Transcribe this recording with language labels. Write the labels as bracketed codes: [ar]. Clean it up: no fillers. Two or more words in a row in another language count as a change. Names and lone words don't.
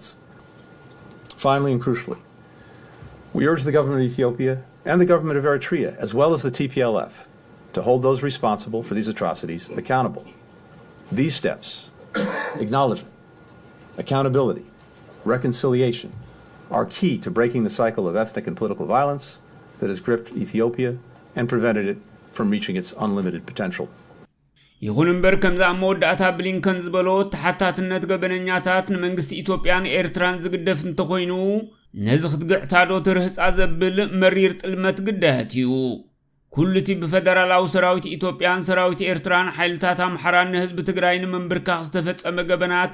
[en] Finally and crucially, we urge the government of Ethiopia and the government of Eritrea, as well as the TPLF, to hold those responsible for these atrocities accountable. These steps, acknowledgement, accountability, reconciliation, are key to breaking the cycle of ethnic and political violence that has gripped Ethiopia and prevented it from reaching its unlimited potential. [ti] ይሁን እምበር ከምዛ መወዳእታ ብሊንከን ዝበሎ ተሓታትነት ገበነኛታት ንመንግስቲ ኢትዮጵያን ኤርትራን ዝግደፍ እንተኮይኑ ነዚ ክትግዕታዶ ትርህፃ ዘብል መሪር ጥልመት ግዳያት እዩ ኩልቲ ብፌደራላዊ ሰራዊት ኢትዮጵያን ሰራዊት ኤርትራን ሓይልታት ኣምሓራን ህዝቢ ትግራይን መንብርካኽ ዝተፈጸመ ገበናት